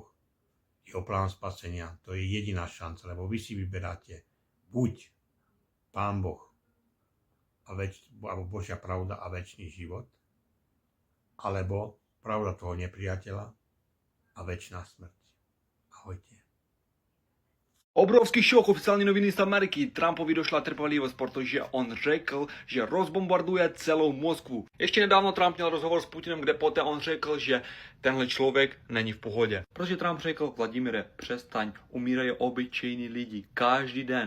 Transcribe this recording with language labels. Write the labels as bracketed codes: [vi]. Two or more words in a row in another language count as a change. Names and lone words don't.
[sk] Jeho plán spasenia, to je jediná šanca, lebo vy si vyberáte buď Pán Boh alebo Božia pravda a večný život, alebo pravda toho nepriateľa a večná smrť. Ahojte. [cs] Obrovský šok, oficiální noviny z Ameriky. Trumpovi došla trpělivost, protože on řekl, že rozbombarduje celou Moskvu. Ještě nedávno Trump měl rozhovor s Putinem, kde poté on řekl, že tenhle člověk není v pohodě. Protože Trump řekl, Vladimire, přestaň, umírají obyčejní lidi každý den.